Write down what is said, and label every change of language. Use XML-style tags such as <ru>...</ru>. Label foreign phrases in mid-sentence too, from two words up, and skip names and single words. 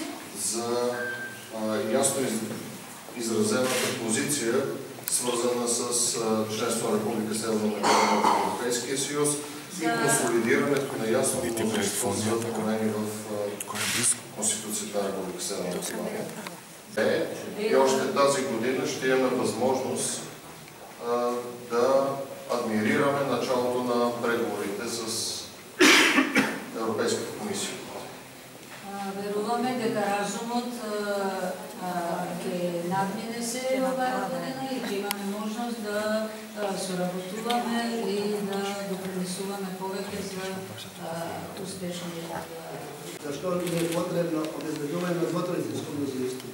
<bg>За ясно изразената позиция, свързана с членство на Република Северна Македония в Европейския съюз и консолидирането на ясно мнозинство за промени в Конституцията на Република Северна Македония. И още тази година ще имаме възможност да адмирираме началото на преговорите с Европейската комисия.</bg> <mk>Веруваме дека разумот ќе надмине се оваа година и ќе имаме можност да соработуваме и да допринесуваме повеќе за успешни. Зашто ни е потребно обезбедување на двотреćinско мнозинство?</mk>